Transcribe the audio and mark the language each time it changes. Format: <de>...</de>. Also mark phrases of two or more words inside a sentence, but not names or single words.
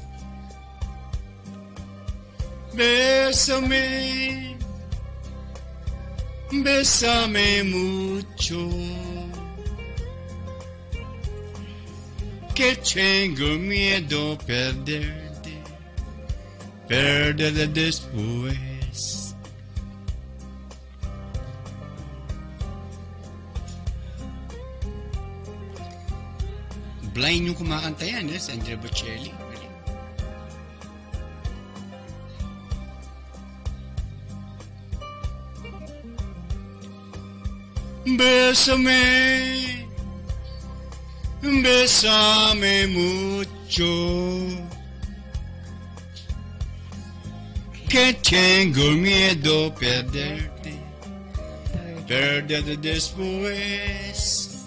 <es>Bésame, bésame mucho, que tengo miedo perderte, perderte después.</es> <tl>Blind yung kumakanta yan, si Andrea Bocelli.</tl> <es>Bésame, bésame mucho, que tengo miedo perderte, perderte después.</es>